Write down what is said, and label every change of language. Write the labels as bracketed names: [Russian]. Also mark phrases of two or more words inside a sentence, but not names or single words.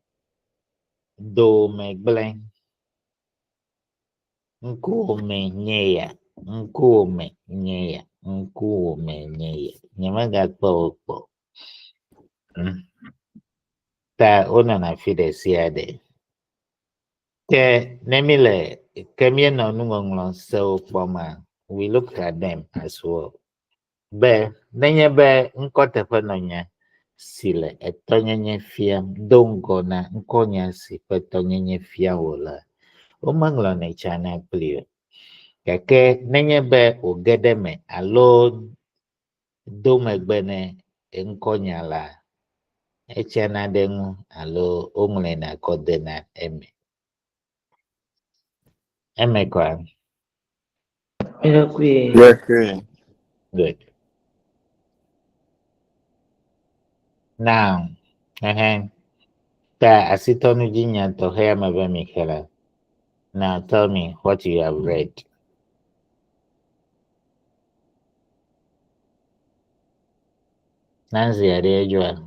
[Ewe] dome gblẽ ŋkuwome nye ya ŋkuwome nye ya ŋkuwome nye ya nyemegakpɔ wo kpɔ ta wonɔna afi ɖe sia ɖe ke ne míle ke míenɔ nuŋɔŋlɔ sewo kpɔma [English] we looked at them as well [Ewe] be nenye be ŋkɔteƒe nɔnya si le etɔnyenye fiam do ŋgɔ na ŋkɔnya si ƒe tɔnyenye fiam wòle womeŋlɔnɛ tsana kpli o gake nenye be wòge ɖe me alo do megbe ne ŋkɔnya la etsiana ɖe ŋu alo woŋlɔna kɔ dena eme kɔa [English] good now [Ewe] ta asitɔnu dzi nya tɔxɛ ameve mi xe la [English] now tell me what you have read. [Ewe] Nancy Adejua.